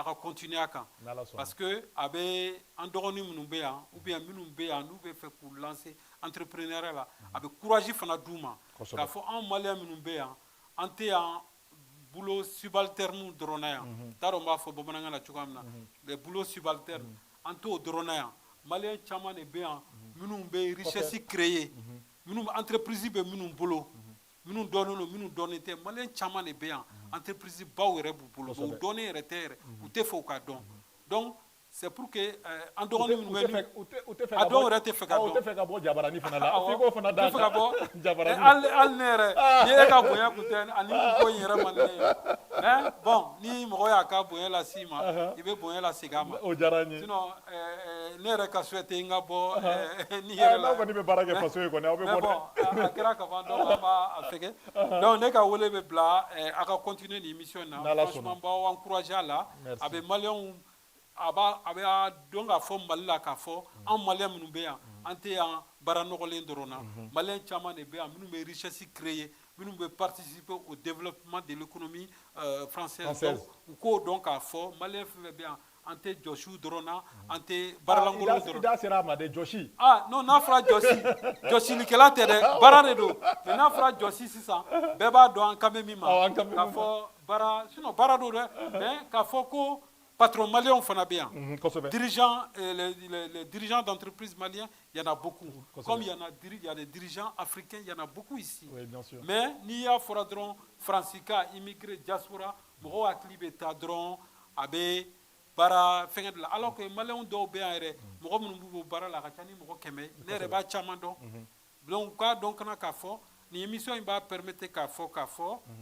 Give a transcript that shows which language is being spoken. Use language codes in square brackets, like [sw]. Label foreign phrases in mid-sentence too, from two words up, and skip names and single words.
[bm] ka continuer a kan [fr] parce que [bm] a bɛ an dɔgɔnin minnu bɛ yan [fr] ou bien [bm] minnu bɛ yan n'u bɛ fɛ k'u [fr] lancer entrepreneuriat [bm] la a bɛ courage fana d'u ma k'a fɔ anw maliyɛn minnu bɛ yan an tɛ yan [fr] boulot subalterne [bm] dɔrɔn na yan t'a dɔn n b'a fɔ bamanankan na cogoya min na [fr] les boulots subalternes [bm] an t'o dɔrɔn na yan maliyɛn caman de bɛ yan minnu bɛ [fr] richesse créer [bm] minnu entreprise bɛ minnu bolo minnu dɔnnen don minnu dɔnnen tɛ maliyɛn caman de bɛ yan entreprise baw yɛrɛ b'u bolo u dɔnnen yɛrɛ tɛ yɛrɛ u tɛ fɛ u ka dɔn [fr] donc c'est pour que [bm] an dɔgɔnin minnu bɛ a dɔw yɛrɛ tɛ fɛ ka dɔn u tɛ fɛ ka bɔ jabarani fana la f'i k'o fana da tɛ fɛ ka bɔ jabarani hali ne yɛrɛ ni e ka bonya kun tɛ ani ko in yɛrɛ man di ne ye [fr] mais bon [bm] ni mɔgɔ y'a ka bonya lase ma i bɛ bonya lase a ma o diyara n ye sinon ne yɛrɛ ka souhaité n ka bɔ ni yɛrɛ la n'aw kɔni bɛ baara kɛ faso ye kɔni aw bɛ bɔ dɛ a kɛra ka ban donc an b'a fɛgɛ donc ne ka wele bɛ bila a ka continuer nin émission na franchement n b'aw encourager a la a bɛ maliyɛnw a bɛ dɔn k'a fɔ Mali la k'a fɔ an maliyɛn minnu bɛ yan an tɛ yan baara nɔgɔlen dɔrɔn na maliyɛn caman de bɛ yan minnu bɛ [fr] richesse créer [bm] minnu bɛ [fr] participer au développement de l'économie française [bm] donc u k'o dɔn k'a fɔ maliyɛn fɛn fɛn bɛ yan an tɛ jɔsiw dɔrɔn na an tɛ baaralankolon dɔrɔn i da sera a ma de jɔsi non n'a fɔra jɔsi jɔsilikɛla tɛ dɛ baara de don mais n'a fɔra jɔsi sisan bɛɛ b'a dɔn an kan bɛ min ma k'a fɔ baara sinon baara don dɛ mais k'a fɔ ko [fr] patron malien [bm] fana bɛ yan [fr] les dirigeants d'entreprise maliens il y en a beaucoup comme il y a des dirigeants africains il y en a beaucoup ici [bm] mais n'i y'a fɔra dɔrɔn fransika [fr] immigré diaspora [bm] mɔgɔw hakili bɛ taa dɔrɔn a bɛ baara fɛngɛ de la [fr] alors que [bm] malien dɔw bɛ yan yɛrɛ mɔgɔ minnu b'u bɔ baara la a ka ca ni mɔgɔ 100 ne yɛrɛ b'a caman dɔn donc k'a dɔn kana k'a fɔ nin émission in b'a permettre k'a fɔ